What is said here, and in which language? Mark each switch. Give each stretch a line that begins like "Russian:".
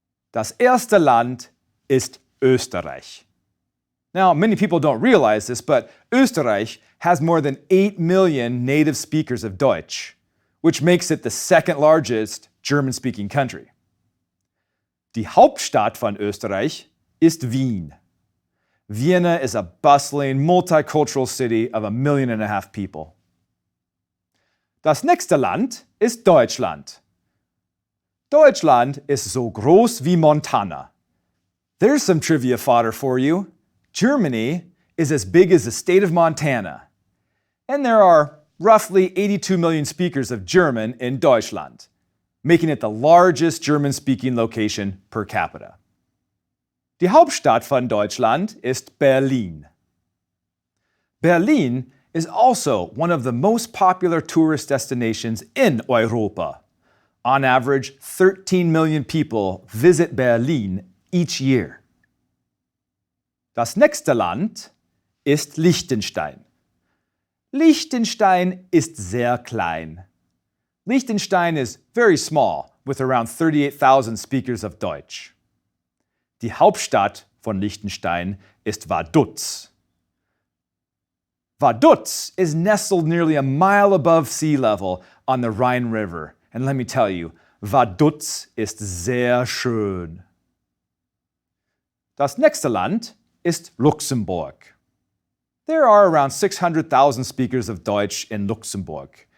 German: Das erste Land ist Österreich.
English: Now, many people don't realize this, but Österreich has more than 8 million native speakers of Deutsch, which makes it the second largest German-speaking country.
German: Die Hauptstadt von Österreich ist Wien.
English: Vienna is a bustling, multicultural city of 1.5 million people.
German: Das nächste Land ist Deutschland. Deutschland ist so groß wie Montana.
English: There's some trivia fodder for you. Germany is as big as the state of Montana. And there are roughly 82 million speakers of German in Deutschland, making it the largest German-speaking location per capita.
German: Die Hauptstadt von Deutschland ist Berlin.
English: Berlin is also one of the most popular tourist destinations in Europa. On average, 13 million people visit Berlin each year.
German: Das nächste Land ist Liechtenstein. Liechtenstein ist sehr klein.
English: Liechtenstein is very small, with around 38,000 speakers of Deutsch.
German: Die Hauptstadt von Liechtenstein ist Vaduz.
English: Vaduz is nestled nearly a mile above sea level on the Rhine River. And let me tell you, Vaduz
German: ist sehr schön. Das nächste Land ist Luxemburg.
English: There are around 600,000 speakers of Deutsch in Luxembourg.